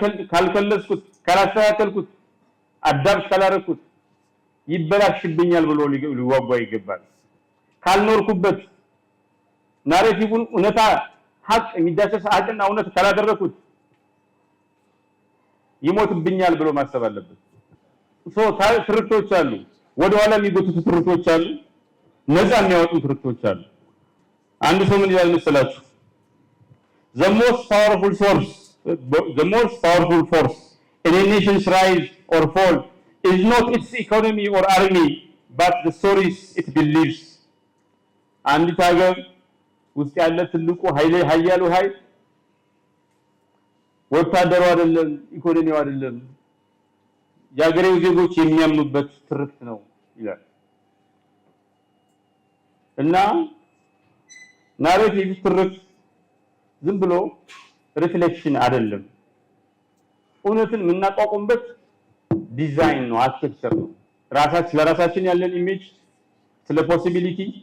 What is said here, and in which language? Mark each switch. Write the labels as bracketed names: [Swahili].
[Amharic] ካልከለስኩት፣ ካላስተካከልኩት፣ አዳብስ ካላረኩት ይበላሽብኛል ብሎ ሊዋጓ ይገባል። ካልኖርኩበት ናሬቲቭን እውነታ ሀቅ የሚዳሰስ ሀቅና እውነት ካላደረኩት ይሞትብኛል ብሎ ማሰብ አለበት። ትርክቶች አሉ፣ ወደኋላ የሚጎትቱ ትርክቶች አሉ፣ ነፃ የሚያወጡ ትርክቶች አሉ። አንድ ሰው ምን ይላል መሰላችሁ? [English] the most powerful force in a nation's rise or fall is not its economy or army but the stories it believes. [Amharic] አንዲት ሀገር ውስጥ ያለ ትልቁ ኃያሉ ኃይል ወታደሩ አይደለም፣ ኢኮኖሚው አይደለም፣ የሀገሬው ዜጎች የሚያምኑበት ትርክት ነው ይላል። እና ናሬቲቭ ትርክት ዝም ብሎ ሪፍሌክሽን አይደለም፣ እውነትን የምናቋቁምበት ዲዛይን ነው፣ አርኪቴክቸር ነው። ለራሳችን ያለን ኢሜጅ፣ ስለ ፖሲቢሊቲ፣